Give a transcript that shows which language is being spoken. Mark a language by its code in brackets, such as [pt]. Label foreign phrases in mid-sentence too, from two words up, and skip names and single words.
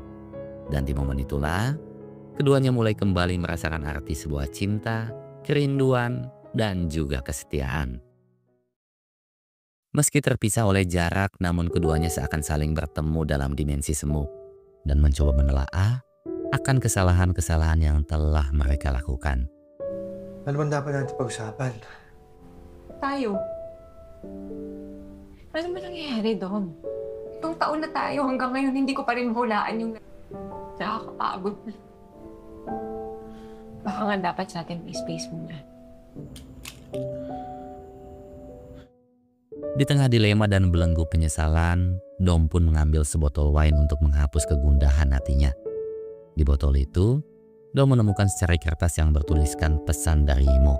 [id] Dan di momen itulah, keduanya mulai kembali merasakan arti sebuah cinta, kerinduan, dan juga kesetiaan. Meski terpisah oleh jarak, namun keduanya seakan saling bertemu dalam dimensi semu dan mencoba menelaah akan kesalahan-kesalahan yang telah mereka lakukan. [tl] Ano bang dapat natin pag-usapan? Tayo. Ano ba nangyayari, Dom? Itong taon na tayo, hanggang ngayon hindi ko pa rin mahulaan yung nakakapagod. Baka nga dapat sa atin may space muna. [id] Di tengah dilema dan belenggu penyesalan, Dom pun mengambil sebotol wine untuk menghapus kegundahan hatinya. Di botol itu, Dom menemukan secari kertas yang bertuliskan pesan dari Imo.